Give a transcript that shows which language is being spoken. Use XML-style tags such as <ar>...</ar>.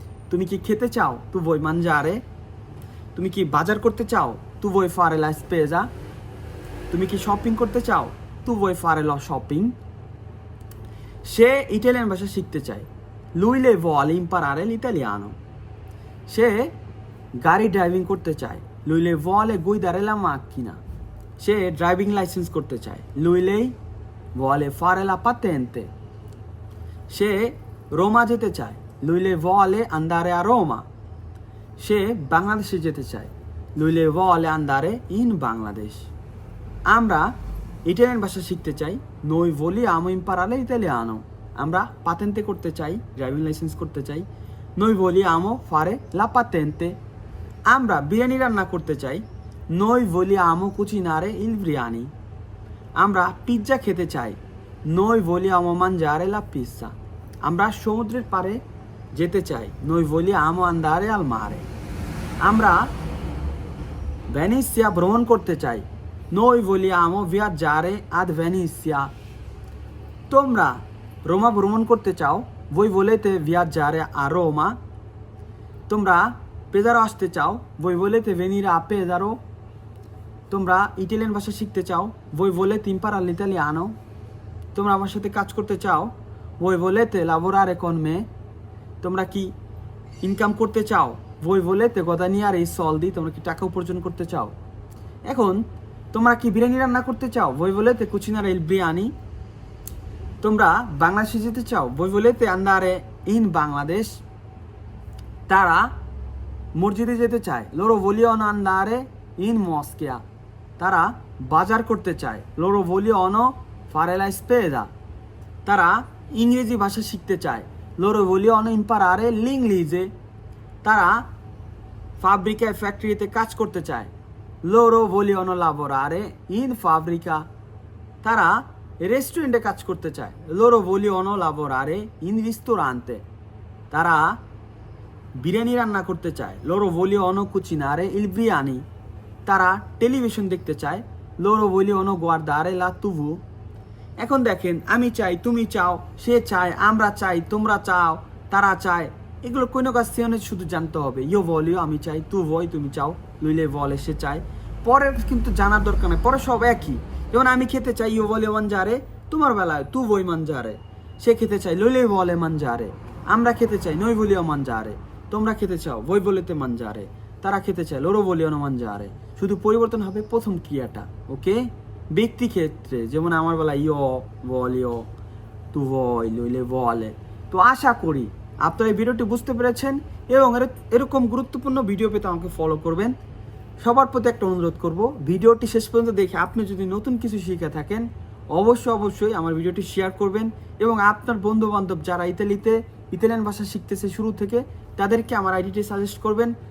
<bn>তুমি কি খেতে চাও,</bn> <it>tu vuoi mangiare।</it> <bn>তুমি কি বাজার করতে চাও,</bn> <it>tu vuoi fare la spesa।</it> <bn>তুমি কি শপিং করতে চাও,</bn> <it>tu vuoi fare lo shopping। সে ইটালিয়ান ভাষা শিখতে চায়, lui le vuole imparare l'italiano।</it> <bn>সে গাড়ি ড্রাইভিং করতে চায়,</bn> <it>lui le vuole guidare la macchina।</it> <bn>সে ড্রাইভিং লাইসেন্স করতে চায়,</bn> <it>lui lei vuole fare la patente।</it> <bn>সে রোমা যেতে চায়,</bn> <it>lui le vuole andare a Roma।</it> <bn>সে বাংলাদেশে যেতে চায়,</bn> <it>lui le vuole andare in Bangladesh।</it> <bn>আমরা ইটালিয়ান ভাষা শিখতে চাই,</bn> <it>noi vogliamo imparare l'italiano।</it> <bn>আমরা পাতেন্তে করতে চাই, ড্রাইভিং লাইসেন্স করতে চাই,</bn> <it>noi vogliamo fare la patente।</it> <bn>আমরা বিরিয়ানি রান্না করতে চাই,</bn> <it>noi vogliamo cucinare il biryani।</it> <bn>আমরা পিৎজা খেতে চাই,</bn> <it>noi vogliamo mangiare la pizza।</it> <bn>আমরা সমুদ্রের পাড়ে যেতে চাই,</bn> <it>noi vogliamo andare al mare।</it> <bn>আমরা ভেনিসিয়া ভ্রমণ করতে চাই,</bn> <it>noi vogliamo viaggiare ad Venezia।</it> <bn>তোমরা রোমা ভ্রমণ করতে চাও,</bn> <it>voi volete viaggiare a Roma।</it> <bn>তোমরা পেজারো আসতে চাও,</bn> <it>voi volete venire a Pesaro।</it> <bn>তোমরা ইটালিয়ান ভাষা শিখতে চাও,</bn> <it>voi volete imparare l'italiano।</it> <bn>তোমরা আমার সাথে কাজ করতে চাও,</bn> <it>voi volete lavorare con me।</it> <bn>তোমরা কি ইনকাম করতে চাও,</bn> <it>voi volete guadagnare i soldi।</it> <bn>তোমরা কি টাকা উপার্জন করতে চাও। এখন তোমরা কি বিরিয়ানি রান্না করতে চাও?</bn> <it>voi volete cucinare il biryani?</it> <bn>তোমরা বাংলাদেশে যেতে চাও?</bn> <it>voi volete andare in Bangladesh?</it> <bn>তারা মসজিদে যেতে চায়,</bn> <it>loro vogliono andare in moschea.</it> <bn>তারা বাজার করতে চায়,</bn> <it>loro vogliono fare la spesa.</it> <bn>তারা ইংরেজি ভাষা শিখতে চায়,</bn> <it>loro vogliono imparare l'inglese.</it> <bn>তারা ফ্যাব্রিকায় ফ্যাক্টরিতে কাজ করতে চায়,</bn> <it>loro vogliono lavorare in fabbrica.</it> <bn>তারা রেস্টুরেন্টে কাজ করতে চায়,</bn> <it>loro vogliono lavorare in ristorante.</it> <bn>তারা বিরিয়ানি রান্না করতে চায়,</bn> <it>loro vogliono cucinare il biryani.</it> <bn>তারা টেলিভিশন দেখতে চায়,</bn> <it>loro vogliono guardare la TV.</it> <bn>এখন দেখেন, আমি চাই, তুমি চাও, সে চায়, আমরা চাই, তোমরা চাও, তারা চায়, এগুলো কোনো কাজে শুধু জানতে হবে।</bn> <it>io voglio</it> <bn>আমি চাই,</bn> <it>tu vuoi</it> <bn>তুমি চাও,</bn> <it>lui lei vuole</it> <bn>সে চায়। পরের কিন্তু জানার দরকার নেই, পরে সব একই। যেমন আমি খেতে চাই,</bn> <it>io voglio mangiare,</it> <bn>তোমার বেলায়</bn> <it>tu vuoi mangiare,</it> <bn>সে খেতে চাই,</bn> <it>lui lei vuole mangiare,</it> <bn>আমরা খেতে চাই,</bn> <it>noi vogliamo mangiare,</it> <bn>তোমরা খেতে চাও,</bn> <it>voi volete mangiare,</it> <bn>তারা খেতে চায়,</bn> <it>loro vogliono mangiare।</it> <bn>শুধু পরিবর্তন হবে প্রথম ক্রিয়াটা, ওকে? ব্যক্তি ক্ষেত্রে যেমন আমার বেলা</bn> <it>io voglio, tu vuoi, lui lei vuole।</it> <bn>তো আশা করি আপনারা এই ভিডিওটি বুঝতে পেরেছেন এবং এরকম গুরুত্বপূর্ণ ভিডিও পেতে আমাকে ফলো করবেন। সবার প্রতি একটা অনুরোধ করব, ভিডিওটি শেষ পর্যন্ত দেখে আপনি যদি নতুন কিছু শিখে থাকেন অবশ্যই আমার ভিডিওটি শেয়ার করবেন এবং আপনার বন্ধু বান্ধব যারা ইতালিয়ান ভাষা শিখতেছে শুরু থেকে তাদেরকে আমার আইডিটি সাজেস্ট করবেন।</bn>